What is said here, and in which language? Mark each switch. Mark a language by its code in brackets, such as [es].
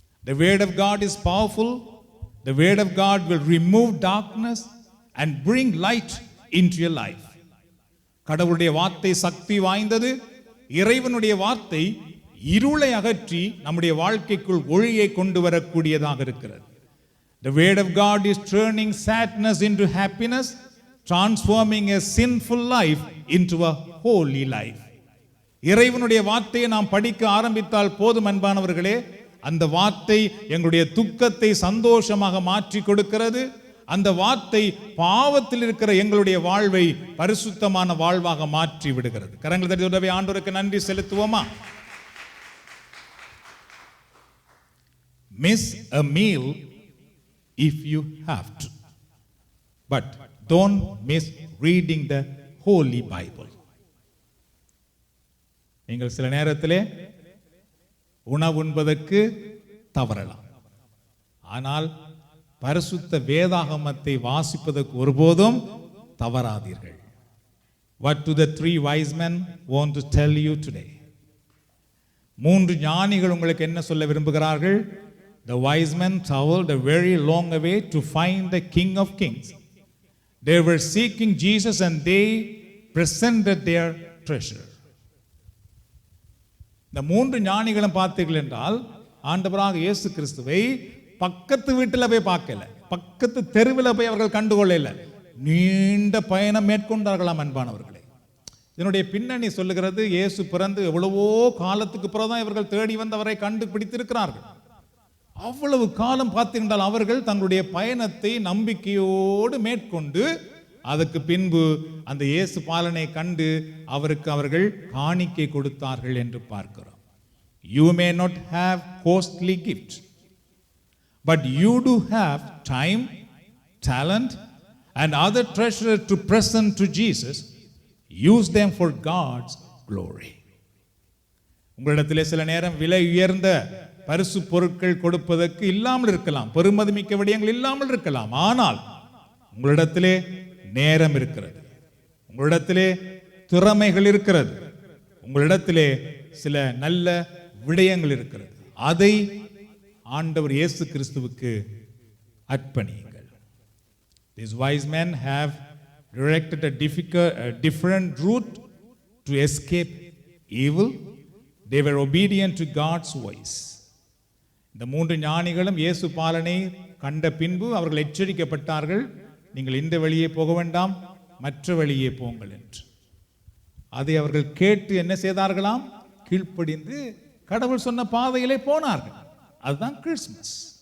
[en] The word of God is powerful. The word of God will remove darkness and bring light into your life. [ta] கடவுளுடைய வார்த்தை சக்தி வாய்ந்தது. இறைவனுடைய வார்த்தை இருளை அகற்றி நம்முடைய வாழ்க்கைக்குள் ஒளியை கொண்டு வரக்கூடியதாக இருக்கிறது. [en] The word of God is turning sadness into happiness, transforming a sinful life into a holy life. [ta] இறைவனுடைய வார்த்தையை நாம் படிக்க ஆரம்பித்தால் போதும் அன்பானவர்களே, அந்த வார்த்தை எங்களுடைய துக்கத்தை சந்தோஷமாக மாற்றி கொடுக்கிறது. அந்த வார்த்தை பாவத்தில் இருக்கிற எங்களுடைய வாழ்வை பரிசுத்தமான வாழ்வாக மாற்றி விடுகிறது. கரங்களை தட்டி உதவி ஆண்டவருக்கு நன்றி செலுத்துவோமா? [en] Miss a meal if you have to, but don't miss reading the Holy Bible. [ta] நீங்கள் சில நேரத்திலே உணவு உண்பதற்கு தவறலாம், ஆனால் பரிசுத்த வேதாகமத்தை வாசிப்பதற்கு ஒருபோதும் தவறாதீர்கள். [en] What do the three wise men want to tell you today? [ta] மூன்று ஞானிகள் உங்களுக்கு என்ன சொல்ல விரும்புகிறார்கள்? [en] The wise men traveled a very long way to find the King of Kings. They were seeking Jesus and they presented their treasure. [ta] இந்த மூன்று ஞானிகளும் பார்த்தீர்கள் என்றால் ஆண்டவராக இயேசு கிறிஸ்துவை பக்கத்து வீட்டில் போய் பார்க்கல, பக்கத்து தெருவில் போய் அவர்கள் கண்டுகொள்ளல, நீண்ட பயணம் மேற்கொண்டார்களாம் அன்பானவர்களே. இதனுடைய பின்னணி சொல்லுகிறது, இயேசு பிறந்து எவ்வளவோ காலத்துக்கு பிறகுதான் இவர்கள் தேடி வந்து அவரை கண்டுபிடித்திருக்கிறார்கள். அவ்வளவு காலம் பார்த்தீர்கள் அவர்கள் தங்களுடைய பயணத்தை நம்பிக்கையோடு மேற்கொண்டு அதுக்கு பின்பு அந்த இயேசு பாலனை கண்டு அவருக்கு அவர்கள் காணிக்கை கொடுத்தார்கள் என்று பார்க்கிறோம். [en] You may not have costly gifts, but you do have time, talent and other treasure to present to Jesus. Use them for God's glory. [ta] உங்களிடத்திலே சில நேரம் விலை உயர்ந்த பரிசு பொருட்கள் கொடுப்பதற்கு இல்லாமல் இருக்கலாம், பெருமதி மிக்க விடயங்கள் இல்லாமல் இருக்கலாம், ஆனால் உங்களிடத்திலே நேரம் இருக்கிறது, உங்களிடத்திலே திறமைகள் இருக்கிறது, உங்களிடத்திலே சில நல்ல விடயங்கள் இருக்கிறது. அதை ஆண்டவர் இயேசு கிறிஸ்துவுக்கு அர்ப்பணியுங்கள். [en] These wise men have directed a different route to escape evil. They were obedient to God's voice. [ta] இந்த மூன்று ஞானிகளும் இயேசு பாலனை கண்ட பின்பு அவர்கள் எச்சரிக்கப்பட்டார்கள், நீங்கள் இந்த வழியே போக வேண்டாம், மற்ற வழியே போங்கள் என்று. அதை அவர்கள் கேட்டு என்ன செய்தார்களாம்? கீழ்ப்படிந்து கடவுள் சொன்ன பாதையிலே போனார்கள். அதுதான் கிறிஸ்மஸ்.